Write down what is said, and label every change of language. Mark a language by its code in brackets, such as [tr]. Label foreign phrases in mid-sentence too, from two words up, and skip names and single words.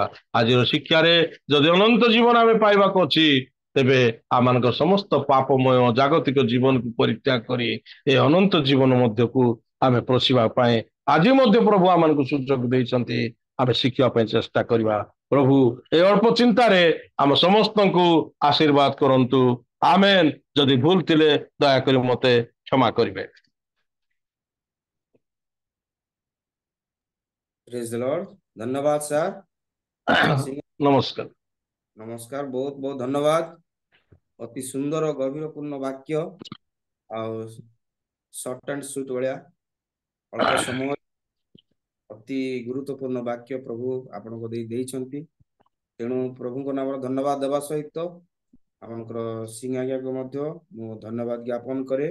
[or] ଆଜିର ଶିକ୍ଷାରେ ଯଦି ଅନନ୍ତ ଜୀବନ ଆମେ ପାଇବାକୁ ଅଛି, ତେବେ ଆମମାନଙ୍କ ସମସ୍ତ ପାପମୟ ଜାଗତିକ ଜୀବନକୁ ପରିତ୍ୟାଗ କରି ଏ ଅନନ୍ତ ଜୀବନ ମଧ୍ୟକୁ ଆମେ ପଶିବା ପାଇଁ ଆଜି ମଧ୍ୟ ପ୍ରଭୁ ଆମମାନଙ୍କୁ ସୁଯୋଗ ଦେଇଛନ୍ତି। ଆମେ ଶିଖିବା ପାଇଁ ଚେଷ୍ଟା କରିବା। ପ୍ରଭୁ ଏ ଅଳ୍ପ ଚିନ୍ତାରେ ଆମ ସମସ୍ତଙ୍କୁ ଆଶୀର୍ବାଦ କରନ୍ତୁ। ଆମେନ। ଯଦି ଭୁଲ ଥିଲେ ଦୟାକରି ମତେ କ୍ଷମା କରିବେ। [en] praise the Lord. [hi] धन्यवाद सर। सिंह [or] ନମସ୍କାର। [hi] नमस्कार, बहुत बहुत धन्यवाद। अति सुंदर और गभीरपूर्ण वाक्य [or] ଆଉ [en] short and sweet [or] ଭଳିଆ ଅଳ୍ପ ସମୟ ଅତି ଗୁରୁତ୍ୱପୂର୍ଣ୍ଣ ବାକ୍ୟ ପ୍ରଭୁ ଆପଣଙ୍କୁ ଦେଇଛନ୍ତି। ତେଣୁ ପ୍ରଭୁଙ୍କ ନାମରେ ଧନ୍ୟବାଦ ଦେବା ସହିତ ଆପଣଙ୍କର ସିଂ ଆଜ୍ଞାକୁ ମଧ୍ୟ ମୁଁ ଧନ୍ୟବାଦ ଜ୍ଞାପନ କରେ।